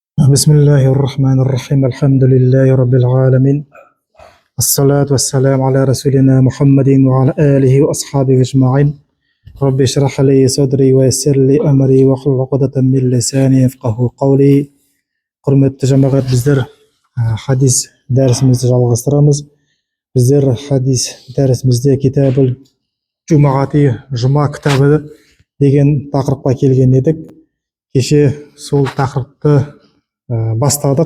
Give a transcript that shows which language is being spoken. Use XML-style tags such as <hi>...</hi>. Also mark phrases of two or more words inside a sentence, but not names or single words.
<ar>بسم الله الرحمن الرحيم الحمد لله رب العالمين الصلاة والسلام على رسولنا محمد وعلى آله وأصحابه أجمعين رب اشرح لي صدري ويسر لي أمري واحلل عقدة من لساني يفقهوا قولي.</ar> <kk>Құрметті жамағат, біздер хадис дәрісімізді жалғастырамыз. Біздер хадис дәрісімізде</kk> <ar>كتاب الجمعة,</ar> <kk>жұма кітабы деген тақырыпқа келген едік. Кеше сол тақырыпты бастадық.</kk>